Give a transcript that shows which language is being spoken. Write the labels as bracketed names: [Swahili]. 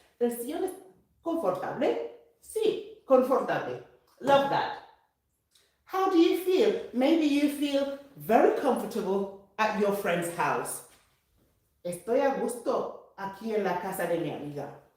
[Spanish] Versión es confortable. Sí, confortable. [English] Love that. How do you feel? Maybe you feel very comfortable at your friend's house. [Spanish] Estoy a gusto aquí en la casa de mi amiga.